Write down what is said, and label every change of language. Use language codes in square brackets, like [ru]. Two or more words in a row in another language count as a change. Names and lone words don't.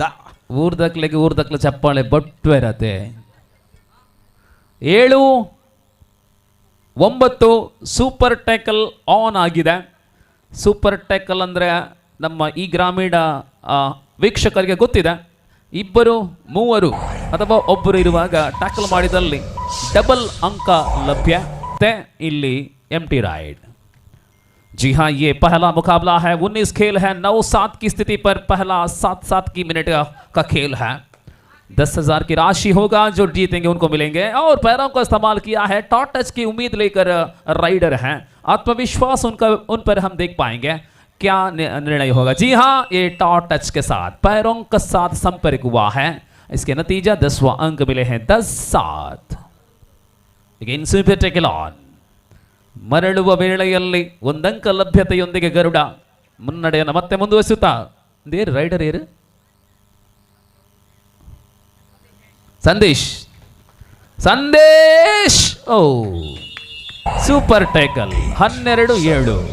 [kn] ಊರ್ದಕ್ಲೆ ಚಪ್ಪಾಳೆ ಬೊಟ್ಟು ಇರತ್ತೆ. 7-9 [en] super tackle on [kn] ಆಗಿದೆ. [en] super tackle [kn] ಅಂದರೆ ನಮ್ಮ ಈ ಗ್ರಾಮೀಣ ವೀಕ್ಷಕರಿಗೆ ಗೊತ್ತಿದೆ. 2, 3 ಅಥವಾ ಒಬ್ಬರು ಇರುವಾಗ ಟ್ಯಾಕಲ್ ಮಾಡಿದಲ್ಲಿ ಡಬಲ್ ಅಂಕ ಲಭ್ಯ. ಇಲ್ಲಿ [en] empty raid. [hi] जी हाँ, ये पहला मुकाबला है. 19 खेल है. 9-7 की स्थिति पर पहला 7-7 की मिनट का खेल है. 10,000 की राशि होगा. जो जीतेंगे उनको मिलेंगे. और पैरों का इस्तेमाल किया है. [en] top touch [hi] की उम्मीद लेकर राइडर हैं. आत्मविश्वास उन पर हम देख पाएंगे क्या निर्णय होगा. जी हाँ, ये [en] top touch [hi] के साथ पैरों का साथ संपर्क हुआ है. इसके नतीजा 10वां अंक मिले हैं. 10-7. [en] Again super tackle on. [kn] ಮರಳುವ ವೇಳೆಯಲ್ಲಿ ಒಂದಂಕ ಲಭ್ಯತೆಯೊಂದಿಗೆ ಗರುಡ ಮುನ್ನಡೆಯನ್ನು ಮತ್ತೆ ಮುಂದುವರಿಸುತ್ತಾ. [en] there raider [kn] ಏರು ಸಂದೇಶ್. ಓ [en] super tackle. [kn] 12-7.